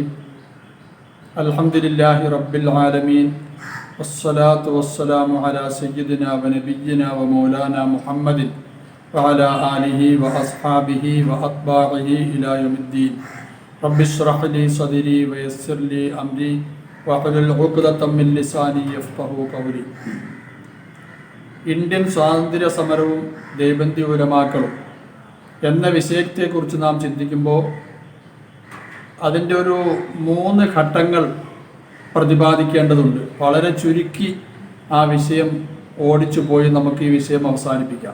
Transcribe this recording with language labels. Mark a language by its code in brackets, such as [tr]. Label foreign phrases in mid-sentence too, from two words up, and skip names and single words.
[ar] الحمد لله رب العالمين والصلاة والسلام على سيدنا ونبينا ومولانا محمد وعلى آله وأصحابه وأتباعه إلى يوم الدين. رب اشرح لي صدري ويسر لي أمري واحلل عقدة من لساني يفقهوا قولي. [ml] ഇന്ത്യൻ സ്വാതന്ത്ര്യ സമരവും ദേവബന്ദി ഉലമാക്കളും എന്ന വിഷയത്തെക്കുറിച്ച് നാം ചിന്തിക്കുമ്പോൾ അതിൻ്റെ ഒരു 3 ഘട്ടങ്ങൾ പ്രതിപാദിക്കേണ്ടതുണ്ട്. വളരെ ചുരുക്കി ആ വിഷയം ഓടിച്ചു പോയി നമുക്ക് ഈ വിഷയം അവസാനിപ്പിക്കാം.